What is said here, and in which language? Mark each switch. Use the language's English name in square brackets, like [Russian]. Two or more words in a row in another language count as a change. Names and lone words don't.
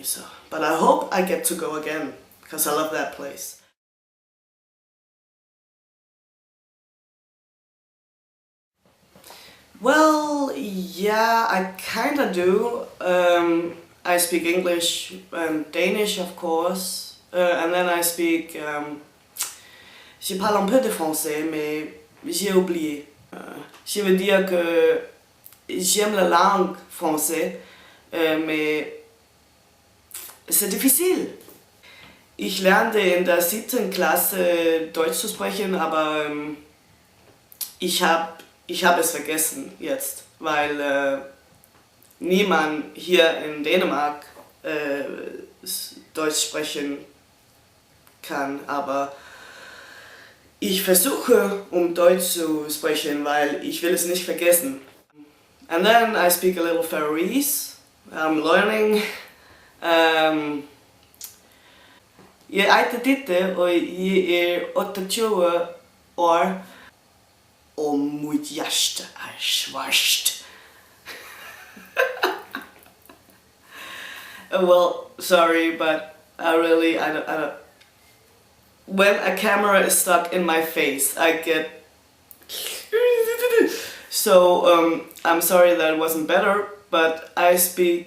[English] So, but I hope I get to go again, because I love that place. Well, yeah, I kinda do. I speak English and Danish, of course, and then I speak. [French] Je parle un peu de français, mais j'ai oublié. Je veux dire que j'aime la langue française, mais c'est difficile. [German] Ich lernte in der 7. Klasse Deutsch zu sprechen, aber ich hab es vergessen jetzt, weil niemand hier in Dänemark Deutsch sprechen kann, aber ich versuche, Deutsch zu sprechen, weil ich will es nicht vergessen. [English] And then I speak a little Faroese. I'm learning. [Danish] Jeg heter Ditte, og jeg 28 år. Og mit hjerte svart. [English] Well, sorry, but I don't. When a camera is stuck in my face, I get. So, I'm sorry that it wasn't better, but I speak.